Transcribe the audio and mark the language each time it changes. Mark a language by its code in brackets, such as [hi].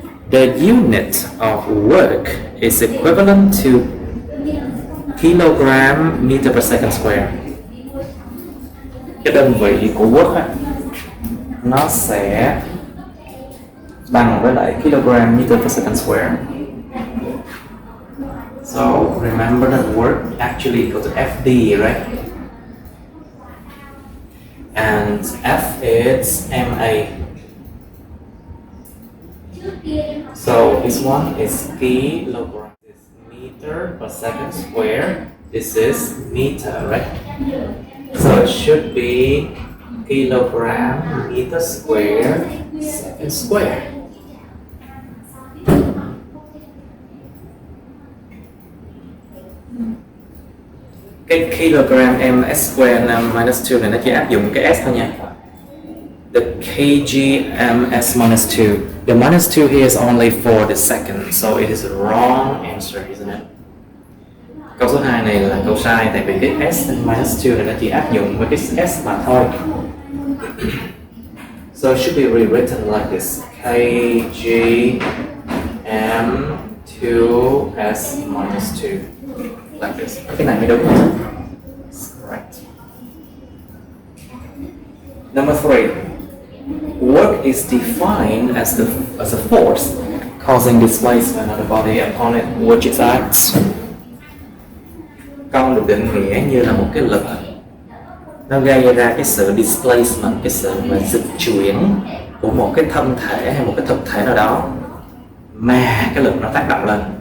[en] The unit of work is equivalent to kilogram meter per second square. [vi] Cái đơn vị của work á, nó sẽ bằng với lại [en] kilogram meter per second square. So remember that work actually equal to FD, right? And F is MA. So this one is kilogram. This is meter per second square. This is meter, right? So it should be kilogram meter square second square. [vi] Cái kilogram ms square minus 2 này nó chỉ áp dụng cái s thôi nha. [en] The kg ms minus 2. The minus 2 here is only for the second, so it is a wrong answer, isn't it? [vi] Câu số 2 này là câu sai, tại vì cái s minus 2 này nó chỉ áp dụng với cái s mà thôi. [en] So it should be rewritten like this: kg m2s minus 2, like this. [vi] Cái này mới đúng. [en] Correct. Number 3. Work is defined as a force causing displacement of the body upon it which it acts. [vi] Công được định nghĩa như là một cái lực nó gây ra cái sự displacement, cái sự mà dịch chuyển của một cái thân thể hay một cái thực thể nào đó mà cái lực nó tác động lên.